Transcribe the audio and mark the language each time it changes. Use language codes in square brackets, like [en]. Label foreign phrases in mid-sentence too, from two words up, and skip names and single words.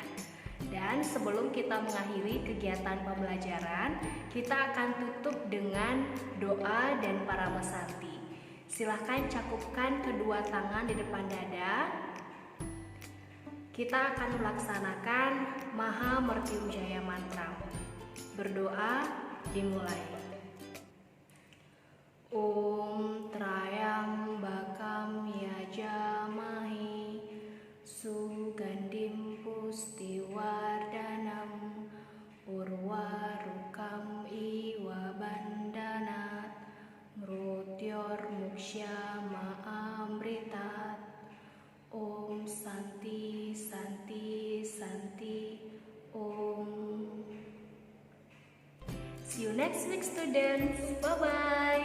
[id] Dan sebelum kita mengakhiri kegiatan pembelajaran, kita akan tutup dengan doa dan Paramasarti. Silahkan cakupkan kedua tangan di depan dada. Kita akan melaksanakan Maha Mertyunjaya Mantra. Berdoa dimulai. [sa] Om Trayambakam Yajamahi Sugandim Pustiwardanam Urwarukam Iwa Bandanat Mrutyor Muksyama Amritat. Om Santi Santi Santi Om. [en] See you next week, students. Bye bye.